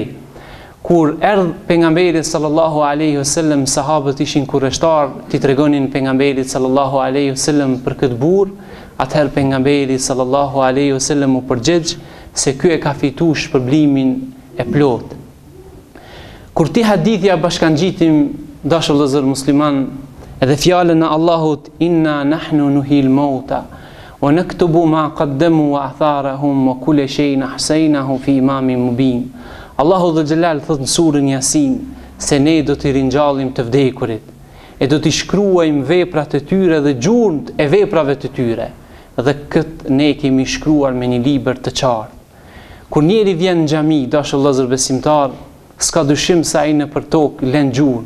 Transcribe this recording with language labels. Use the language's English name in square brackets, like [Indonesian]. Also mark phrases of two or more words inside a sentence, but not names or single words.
[Albanian] Kur erdhi pejgamberi [Arabic] صلى الله عليه وسلم, [Albanian] sahabët ishin kurreshtar, ti tregonin pejgamberit [Arabic] صلى الله عليه وسلم [Albanian] për këtë burr. Atëherë pejgamberi [Arabic] صلى الله عليه وسلم [Albanian] u përgjigj se ky e ka fituar shpërblimin e plot. Kur ti hadithja bashkangjitim dashur vëllezër musliman, edhe fjalën e Allahut [Arabic] إنا نحن نحيي الموتى ونكتب ما قدموا وآثارهم وكل شيء أحصيناه في إمام مبين. [Albanian] Allahu [Arabic] ذو الجلال [Albanian] thot në surën Yasin se ne do t'i ringjallim të vdekurit e do t'i shkruajmë veprat e tyre dhe gjurmët e veprave të tyre. Dhe këtë ne kemi shkruar me një libër të qartë. Kur njeri vjen në xhami, dashur vëllezër besimtar, s'ka dyshim se ai nëpër tokë lën gjurmë.